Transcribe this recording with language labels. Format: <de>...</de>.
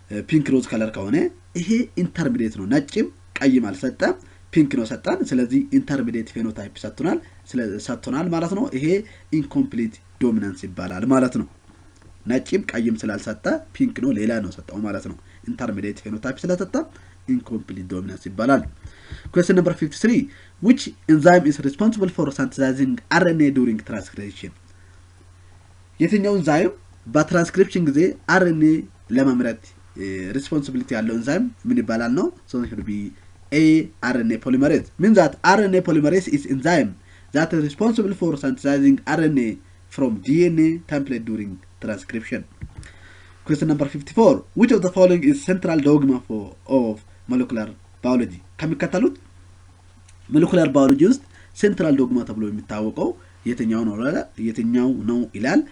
<am>ፒንክ ሮዝ ከለር ከሆነ ይሄ ኢንተርሚዲየት ነው። ነጭም ቀይም አልሰጠ ፒንክ ነው ሰጣን። ስለዚህ ኢንተርሚዲየት ፌኖታይፕ ሰጥቶናል ማለት ነው። ይሄ ኢንኮምፕሊት ዶሚናንስ ይባላል ማለት ነው። ነጭም ቀይም ስላልሰጠ ፒንክ ነው ሌላ ነው ሰጣው ማለት ነው። ኢንተርሚዲየት ፌኖታይፕ ስለሰጠ incomplete dominance ይባላል።</am> <en>Question number 53. Which enzyme is responsible for synthesizing RNA during transcription?</en> <am>የትኛው ኤንዛይም በትራንስክሪፕሽን ጊዜ RNA ለማምረት ሪስፖንሲቢሊቲ ያለው ኤንዛይም ምን ይባላል ነው?</am> <en>So it should be A. RNA polymerase. Means that RNA polymerase is enzyme that is responsible for synthesizing RNA from DNA template during transcription. Question number 54. Which of the following is central dogma of molecular biology?</en> <am>ከሚከተሉት molecular biology ውስጥ central dogma ተብሎ የሚታወቀው የትኛው ነው ይላል?</am>